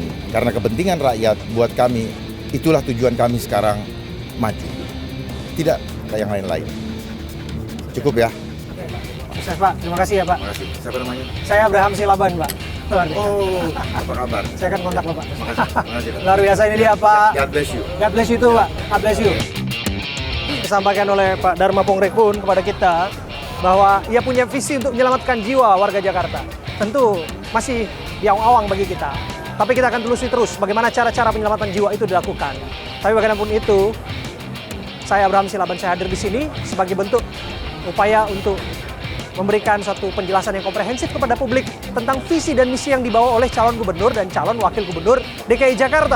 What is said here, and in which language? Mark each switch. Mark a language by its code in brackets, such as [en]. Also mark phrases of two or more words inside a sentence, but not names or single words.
[id] Karena kepentingan rakyat buat kami, itulah tujuan kami sekarang maju. Tidak kayak yang lain-lain. Cukup ya? Sukses Pak, terima kasih ya Pak. Terima kasih. Siapa namanya? Saya Abraham Silaban Pak. Oh, apa kabar? Saya akan kontak Bapak. Terima kasih. Luar biasa ini dia Pak. [en] God bless you. God bless you too Pak. God bless you. [id] Disampaikan oleh Pak Dharma Pongrekun kepada kita bahwa ia punya visi untuk menyelamatkan jiwa warga Jakarta. Tentu masih yang awang bagi kita. Tapi kita akan telusuri terus bagaimana cara-cara penyelamatan jiwa itu dilakukan. Tapi bagaimanapun itu, saya Abraham Silaban, saya hadir di sini sebagai bentuk upaya untuk memberikan suatu penjelasan yang komprehensif kepada publik tentang visi dan misi yang dibawa oleh calon gubernur dan calon wakil gubernur DKI Jakarta.